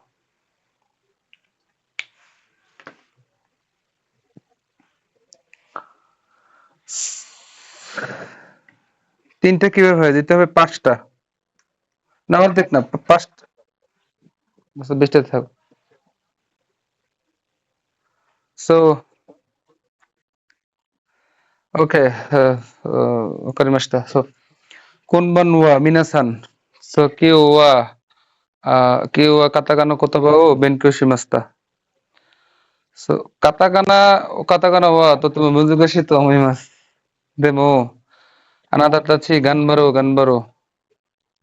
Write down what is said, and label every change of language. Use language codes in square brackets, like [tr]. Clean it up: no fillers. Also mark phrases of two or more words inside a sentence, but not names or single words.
[bn] তিনটা কিভাবে হয় দিতে হবে? পাঁচটা না অর্ধেক না পাঁচটা। আচ্ছা 20টা থাক। [en] so okay, [ja] わかりました。そう。こんばんは、皆さん。そう、今日はカタカナ言葉を勉強しました。そう、カタカナはとても難しいと思います。でも、あなたたち頑張ろう、頑張ろう。